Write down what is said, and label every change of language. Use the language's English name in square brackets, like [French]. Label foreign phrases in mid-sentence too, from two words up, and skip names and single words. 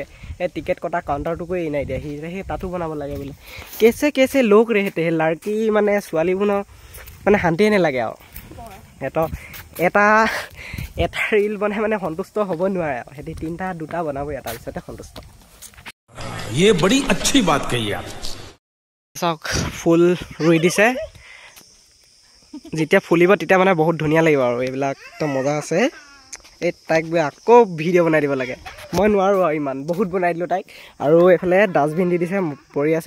[Assamese] এই টিকেট কটা কাউণ্টাৰটোকো এৰি নাই দিয়া, সেই তাতো বনাব লাগে বোলে। [Hindi] कैसे लोग रहते लड़की, [Assamese] মানে ছোৱালীবোৰৰ মানে শান্তিয়ে নালাগে আৰু। এটা ৰিল বনাই মানে সন্তুষ্ট হ'ব নোৱাৰে আৰু, সিহঁতি 2টা বনাবই, তাৰপিছতে সন্তুষ্ট। [Hindi] ये बड़ी अच्छी बात कही आप। [Assamese] চাওক ফুল ৰুই দিছে, যেতিয়া ফুলিব তেতিয়া মানে বহুত ধুনীয়া লাগিব আৰু। এইবিলাক একদম মজা আছে। এই তাইক আকৌ ভিডিঅ' বনাই দিব লাগে, মই নোৱাৰোঁ আৰু ইমান, বহুত বনাই দিলোঁ তাইক। আৰু এইফালে ডাষ্টবিন দি দিছে, পৰি আছে।